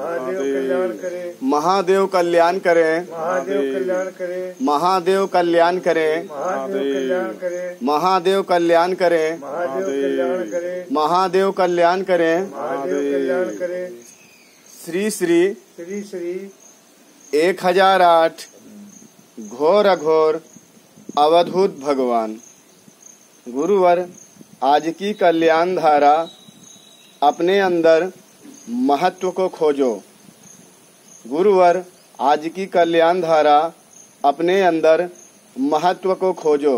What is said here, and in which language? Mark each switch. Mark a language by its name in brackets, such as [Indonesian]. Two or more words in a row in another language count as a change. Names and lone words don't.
[Hindi] महादेव कल्याण करे। महादेव कल्याण करे। महादेव कल्याण करे। महादेव कल्याण करे। महादेव कल्याण करे। महादेव कल्याण करे। महादेव कल्याण करे। महादेव कल्याण करे। श्री श्री श्री श्री 1008 घोर अघोर अवधूत भगवान। गुरुवर आज की कल्याण धारा अपने अंदर महत्व को खोजो। गुरुवर आज की कल्याण धारा अपने अंदर महत्व को खोजो।